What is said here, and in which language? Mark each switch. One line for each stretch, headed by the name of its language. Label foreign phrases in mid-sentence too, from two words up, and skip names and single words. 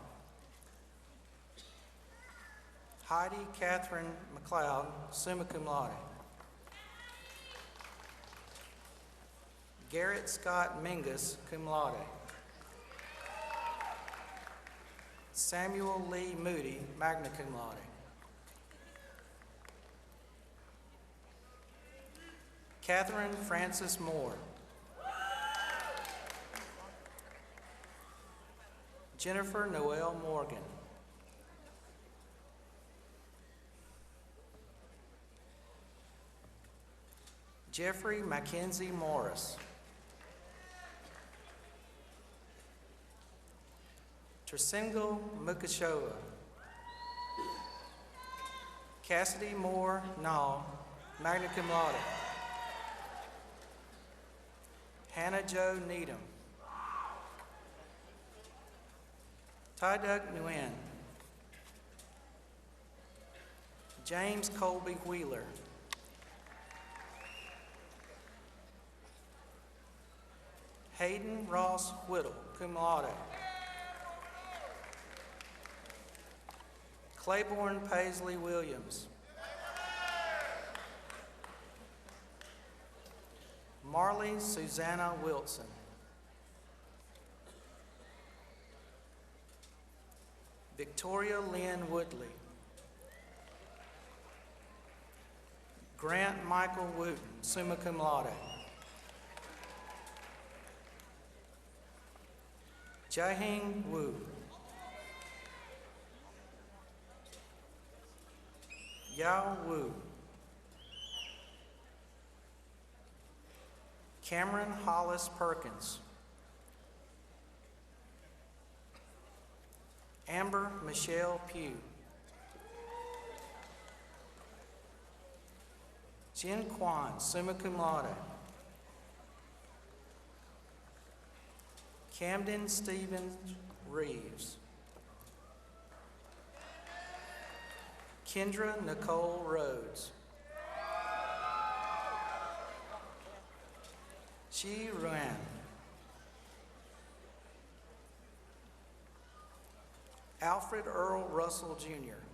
English: Heidi Catherine McLeod,
Latin: summa cum laude.
English: Garrett Scott Mingus,
Latin: cum laude.
English: Samuel Lee Moody,
Latin: magna cum laude.
English: Catherine Frances Moore. Jennifer Noel Morgan. Jeffrey Mackenzie Morris. Tersingal Mukashoa. Cassidy Moore Nall,
Latin: magna cum laude.
English: Hannah Jo Needham. Ty Doug Nguyen. James Colby Wheeler. Hayden Ross Whittle,
Latin: cum laude.
English: Claiborne Paisley Williams. Marley Susanna Wilson. Victoria Lynn Woodley. Grant Michael Wooten,
Latin: summa cum laude.
English: Jaehing Wu. Yao Wu. Cameron Hollis Perkins. Amber Michelle Pugh. Jin Kwan,
Latin: summa cum laude.
English: Camden Stephen Reeves. Kendra Nicole Rhodes. Chi Ruan. Alfred Earl Russell Jr.